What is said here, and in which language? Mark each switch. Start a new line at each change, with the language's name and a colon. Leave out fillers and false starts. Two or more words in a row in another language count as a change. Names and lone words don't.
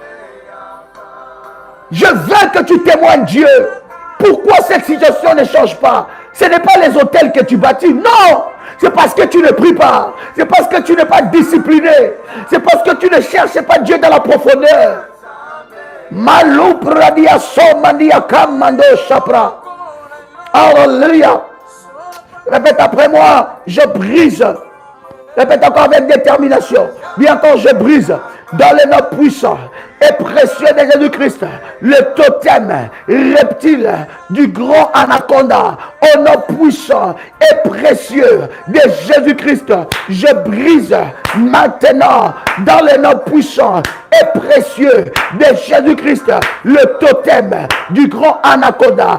French: Je veux que tu témoignes Dieu. Pourquoi cette situation ne change pas? Ce n'est pas les hôtels que tu bâtis. Non! C'est parce que tu ne pries pas. C'est parce que tu n'es pas discipliné. C'est parce que tu ne cherches pas Dieu dans la profondeur. Malou pradia somandia kamando chapra. Alléluia. Répète après moi. Je brise. Répète encore avec détermination. Bien encore, je brise dans le nom puissant et précieux de Jésus-Christ, le totem reptile du grand anaconda, au nom puissant et précieux de Jésus-Christ, je brise maintenant dans le nom puissant et précieux de Jésus-Christ, le totem du grand anaconda.